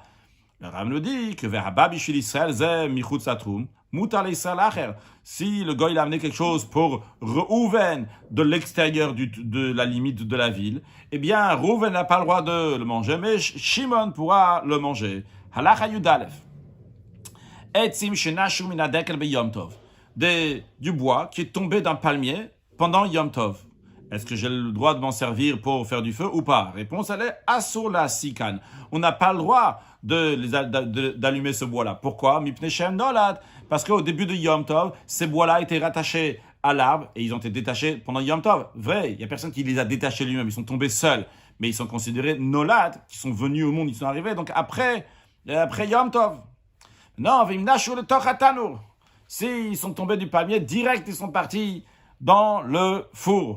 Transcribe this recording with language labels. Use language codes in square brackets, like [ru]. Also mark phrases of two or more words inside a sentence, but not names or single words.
[fr] Le Ram nous dit que si le gars il a amené quelque chose pour Reuven de l'extérieur de la limite de la ville, eh bien Reuven n'a pas le droit de le manger, mais Shimon pourra le manger. [he] הלכה י"א. עצים שנשרו מן הדקל ביום טוב. [fr] Du bois qui est tombé d'un palmier pendant [he] יום טוב. [fr] Est-ce que j'ai le droit de m'en servir pour faire du feu ou pas? Réponse, elle est [he] אסור להסיקן. [fr] On n'a pas le droit d'allumer ce bois-là. Pourquoi? [he] מפני שהם נולד. [fr] Parce qu'au début de [he] יום טוב, [fr] ces bois-là étaient rattachés à l'arbre et ils ont été détachés pendant [he] יום טוב. [fr] Vrai, il n'y a personne qui les a détachés lui-même. Ils sont tombés seuls. Mais ils sont considérés nolad, qui sont venus au monde, ils sont arrivés. Donc après [he] יום טוב. [fr] Non, [he] ואם נשרו לתוך התנור. [fr] S'ils sont tombés du palmier, direct, ils sont partis dans le four.